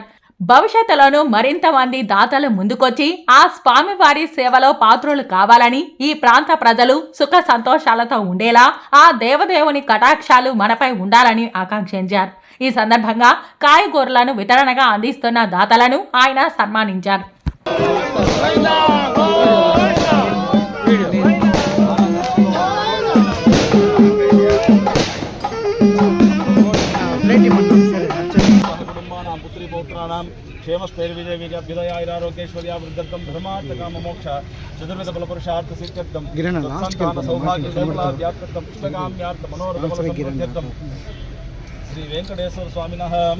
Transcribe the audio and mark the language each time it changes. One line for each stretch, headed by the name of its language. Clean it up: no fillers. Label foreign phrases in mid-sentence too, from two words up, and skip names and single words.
Telugu: భవిష్యత్తులోనూ మరింత మంది దాతలు ముందుకొచ్చి ఆ స్వామివారి సేవలో పాత్రులు కావాలని, ఈ ప్రాంత ప్రజలు సుఖ సంతోషాలతో ఉండేలా ఆ దేవదేవుని కటాక్షాలు మనపై ఉండాలని ఆకాంక్షించారు. ఈ సందర్భంగా కాయగూరలను వితరణగా అందిస్తున్న దాతలను ఆయన సన్మానించారు.
Sanskrit: क्षेमस्थैर्विजयविजयाभ्युदयारोग्यैश्वर्या वृद्धर्थं धर्मार्थकाममोक्ष चतुर्विध बलपुरुषार्थ सिद्ध्यर्थं संतान सौभाग्य सौभाग्यार्थं पुष्पकाम्यार्थ मनोरथबलसंसिद्ध्यर्थं श्री वेंकटेश्वर स्वामिनः